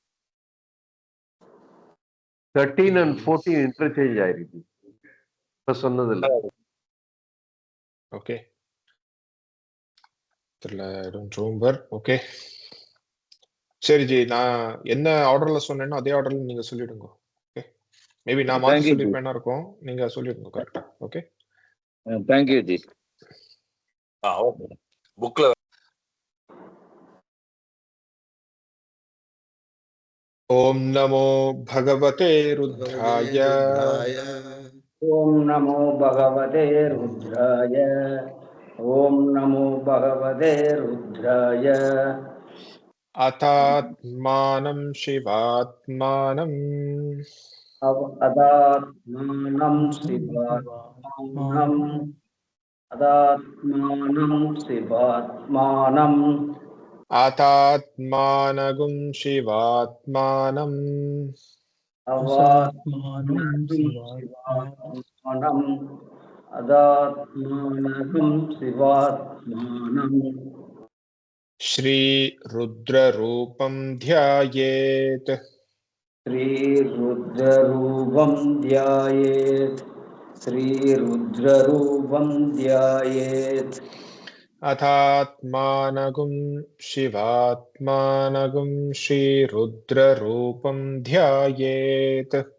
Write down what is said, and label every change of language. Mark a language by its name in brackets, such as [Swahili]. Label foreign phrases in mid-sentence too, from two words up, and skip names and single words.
[Tamil] 13 and 14 இன்டர்சேஞ்ச் ஆயிருக்கு இப்ப சொன்னது இல்ல ஓகே தெரியல [English] I don't remember [Tamil] ஓகே சரி ஜி நான் என்ன ஆர்டர்ல சொன்னேனோ அதே ஆர்டர்ல நீங்க சொல்லிடுங்க ஓகே மேபி நான் மாத்தி சொல்லிருப்பேனா இருக்கும் நீங்க சொல்லிடுங்க கரெக்ட்டா ஓகே [English] thank you ji [Tamil] ஓகே புக்ல [Sanskrit] ओम नमो भगवते रुद्राय ओम नमो भगवते रुद्राय ओम नमो भगवते रुद्राय अतात्मानं शिवात्मानं अतात्मानं शिवात्मानं अतात्मानं शिवात्मानं आतात्मानगुं शिवात्मानं अवात्मानं शिवात्मानं अतात्मानं शिवात्मानं श्रीरुद्ररूपं ध्यायेत् श्रीरुद्ररूपं ध्यायेत् श्रीरुद्ररूपं ध्यायेत् अथात्मानगुं शिवात्मानगुं श्रीरुद्ररूपं ध्यायेत्